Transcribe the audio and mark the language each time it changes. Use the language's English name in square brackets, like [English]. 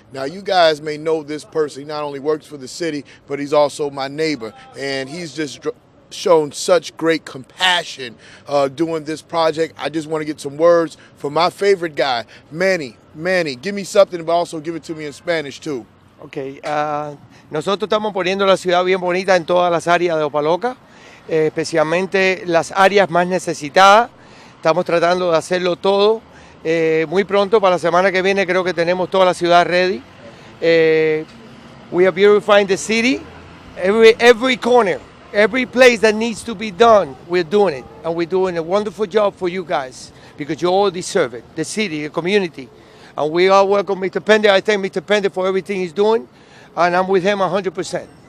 [English] Now, you guys may know this person. He not only works for the city, but he's also my neighbor, and he's just shown such great compassion doing this project. I just want to get some words from my favorite guy, Manny. Manny, give me something, but also give it to me in Spanish, too. [Spanish] Ok, nosotros estamos poniendo la ciudad bien bonita en todas las áreas de Opa-locka, especialmente las áreas más necesitadas. Estamos tratando de hacerlo todo. Muy pronto, para la semana que viene, creo que tenemos toda la ciudad ready. [English] We are beautifying the city, every corner, every place that needs to be done, we're doing it. And we're doing a wonderful job for you guys, because you all deserve it, the city, the community. And we all welcome Mr. Pinder. I thank Mr. Pinder for everything he's doing, and I'm with him 100%.